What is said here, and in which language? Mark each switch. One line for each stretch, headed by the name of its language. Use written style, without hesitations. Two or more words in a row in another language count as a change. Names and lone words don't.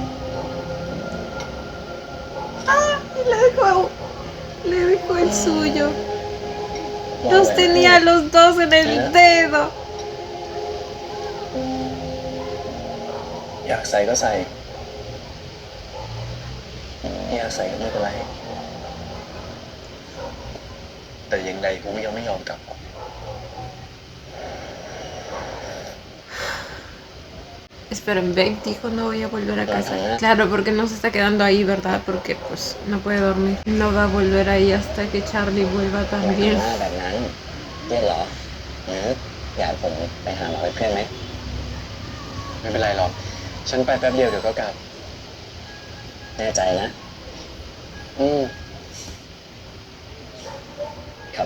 Spanish: Ah, y le dejó el suyo. Los tenía los dos en el dedo.
Thai: อยากใส่ก็ใส่ ไม่อยากใส่ก็ไม่เป็นไร แต่ยังไงกูยังไม่ยอมกลับหรอก
Spanish: Esperen, Beck dijo no voy a volver a casa. Claro, porque no se está quedando ahí, ¿verdad? Porque pues no puede dormir. No va a volver ahí hasta que Charlie vuelva
Thai: ทำ
Spanish: también.
Thai: หน้าแบบนั้นเย็นเหรอหรืออยากผมไปหาหมอ เป็นเพื่อนไหม ไม่เป็นไรหรอก ฉันไปแป๊บเดียวเดี๋ยวก็กลับ แน่ใจนะ ขับ